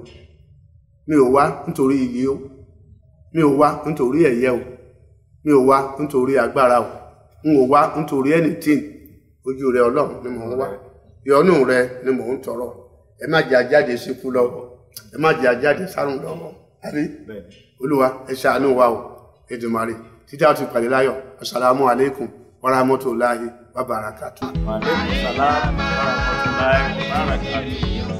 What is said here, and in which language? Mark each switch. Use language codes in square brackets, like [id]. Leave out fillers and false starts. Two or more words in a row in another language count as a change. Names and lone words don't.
[yo] Mi ò wá nítorí iyì o, mi ò wá nítorí ẹ̀yẹ o, mi ò wá nítorí agbára o, n ò wá nítorí anything. Ojú rẹ Ọlọ́run ni mò ń wá, ìyọ́nú rẹ ni mò ń tọrọ. Ẹ má jẹ́ ajáde síkú lọ́wọ́, ẹ má jẹ́ ajáde sárùn lọ́wọ́, àbí Olúwa ẹ ṣàánú wa o. Èdùmàrè títí a ti pàdé láyọ̀. [ar] السلام عليكم ورحمة الله وبركاته. وعليكم السلام ورحمة الله وبركاته.